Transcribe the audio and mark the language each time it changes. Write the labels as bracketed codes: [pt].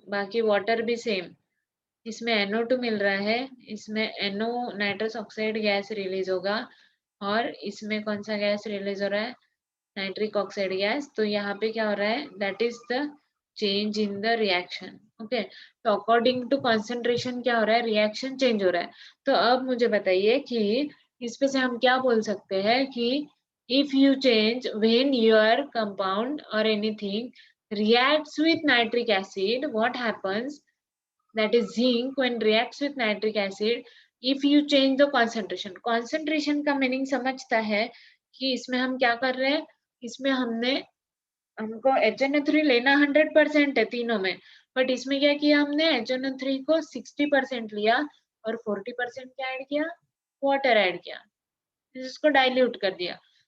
[hi] बाकी वाटर भी सेम, इसमें NO2 मिल रहा है, इसमें NO nitrous oxide gas release होगा, और इसमें कौन सा गैस रिलीज हो रहा है, नाइट्रिक ऑक्साइड गैस। तो यहाँ पे क्या हो रहा है, [en] That is the change in the reaction. [hi] Okay, तो अकॉर्डिंग टू कॉन्सेंट्रेशन क्या हो रहा है, रिएक्शन चेंज हो रहा है। तो अब मुझे बताइए कि इस पे से हम क्या बोल सकते हैं कि [en] if you change when your compound or anything reacts with nitric acid, what happens, that is zinc when reacts with nitric acid, if you change the concentration। [hi] concentration का मीनिंग समझता है कि इसमें हम क्या कर रहे हैं, इसमें हमको HNO3 लेना 100% है तीनों में, बट इसमें क्या किया हमने, HNO3 को 60% लिया और 40% क्या ऐड किया, वाटर ऐड किया, इसको डाइल्यूट कर दिया।